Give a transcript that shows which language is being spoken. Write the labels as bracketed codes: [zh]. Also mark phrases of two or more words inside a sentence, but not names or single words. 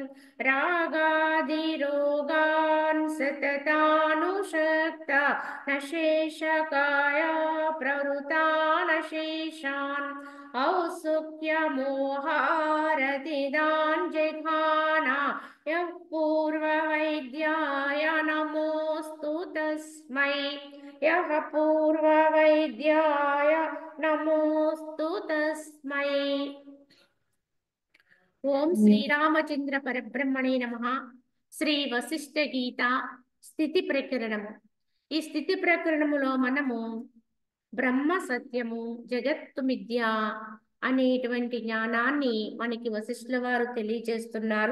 [sa] रागादिरोगान् सततानुषक्ता न शेषकाया प्रवृतानशेषान् औत्सुक्यमोहारतिदान् जघाना यः पूर्ववैद्याय नमोऽस्तु तस्मै यः पूर्ववैद्याय नमोऽस्तु तस्मै। ఓం శ్రీరామచంద్ర పరబ్రహ్మణే నమః. [te] శ్రీ వశిష్ఠ గీత స్థితి ప్రకరణము. ఈ స్థితి ప్రకరణములో మనము బ్రహ్మ సత్యము జగత్తు మిథ్య అనేటువంటి జ్ఞానాన్ని మనకి వశిష్ఠుల వారు తెలియజేస్తున్నారు.